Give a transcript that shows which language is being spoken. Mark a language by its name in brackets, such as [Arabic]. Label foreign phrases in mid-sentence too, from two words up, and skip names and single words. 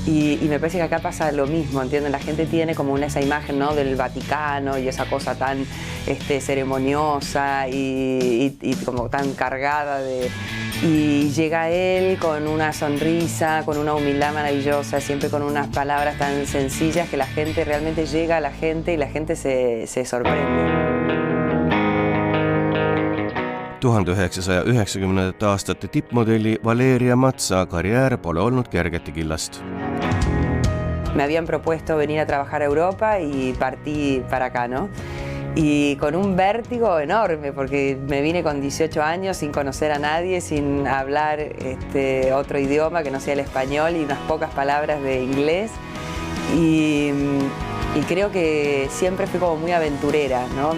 [Spanish] Y me parece que acá pasa lo mismo, ¿entienden? La gente tiene como esa imagen, ¿no?, del Vaticano y esa cosa tan ceremoniosa y como tan cargada y llega él con una sonrisa, con una humildad maravillosa, siempre con unas palabras tan sencillas que la gente realmente llega a la gente y la gente se sorprende. [Estonian] 1990. aastate tippmodelli Valeria Matsa karjäär pole olnud kergete killast. [Spanish] Me habían propuesto venir a trabajar a Europa y partí para acá, ¿no? Y con un vértigo enorme, porque me vine con 18 años sin conocer a nadie, sin hablar otro idioma que no sea el español y unas pocas palabras de inglés. Y creo que siempre fui como muy aventurera, ¿no?